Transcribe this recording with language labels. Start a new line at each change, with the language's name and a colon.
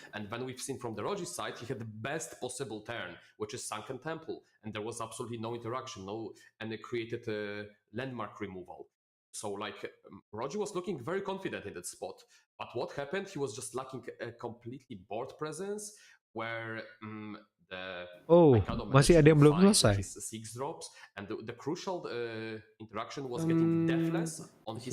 English: And when we've seen from the Roji side, he had the best possible turn, which is Sunken Temple, and there was absolutely no interaction, and it created a landmark removal. So like Roji was looking very confident in that spot, but what happened? He was just lacking a completely board presence, where
Indonesian: Oh, masih ada yang belum selesai.
English: Six drops, and the crucial interaction was getting deathless on his